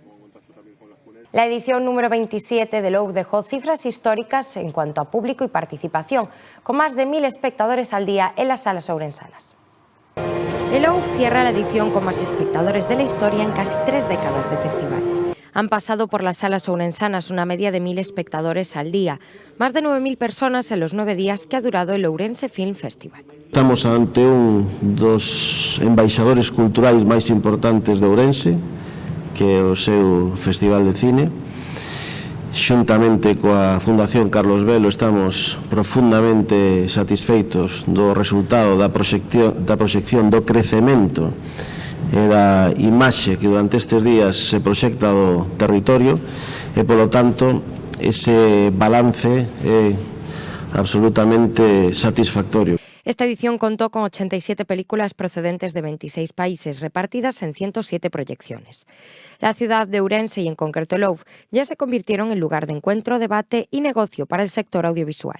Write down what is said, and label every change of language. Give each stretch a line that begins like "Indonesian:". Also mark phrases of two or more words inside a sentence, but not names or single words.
Spanish: La edición número 27 de Louvre dejó cifras históricas en cuanto a público y participación, con más de 1.000 espectadores al día en las salas ourensanas. El Louvre cierra la edición con más espectadores de la historia en casi 3 décadas de festival. Han pasado por las salas ourensanas una media de 1.000 espectadores al día, más de 9.000 personas en los 9 días que ha durado el Ourense Film Festival.
Galician: Estamos ante un dos embaixadores culturais máis importantes de Ourense, que é o seu Festival de Cine. Xuntamente coa Fundación Carlos Velo estamos profundamente satisfeitos do resultado da proxección do crecemento e da imaxe que durante estes días se proxecta do territorio e, polo tanto, ese balance é absolutamente satisfactorio.
Spanish: Esta edición contó con 87 películas procedentes de 26 países, repartidas en 107 proyecciones. La ciudad de Ourense y en concreto Louvre ya se convirtieron en lugar de encuentro, debate y negocio para el sector audiovisual.